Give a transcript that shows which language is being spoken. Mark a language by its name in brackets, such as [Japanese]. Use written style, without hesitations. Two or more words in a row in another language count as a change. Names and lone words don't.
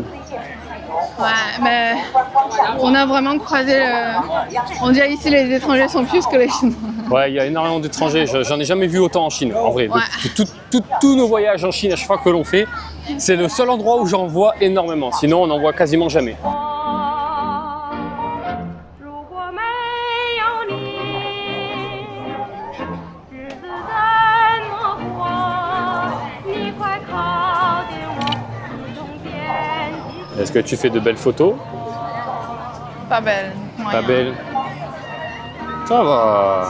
[French] ouais, mais on a vraiment croisé On dirait ici les étrangers sont plus que les Chinois. Ouais, il y a énormément d'étrangers. J'en ai jamais vu autant en Chine, en vrai. Ouais. Tous nos voyages en Chine, à chaque fois que l'on fait, c'est le seul endroit où j'en vois énormément. Sinon, on n'en voit quasiment jamais. [Chinese] 如果没有你，日子怎么过？你快靠近我，一同惦记。 [French] Est-ce que tu fais de belles photos? Pas belle. Pas moyen. belles? Ça va.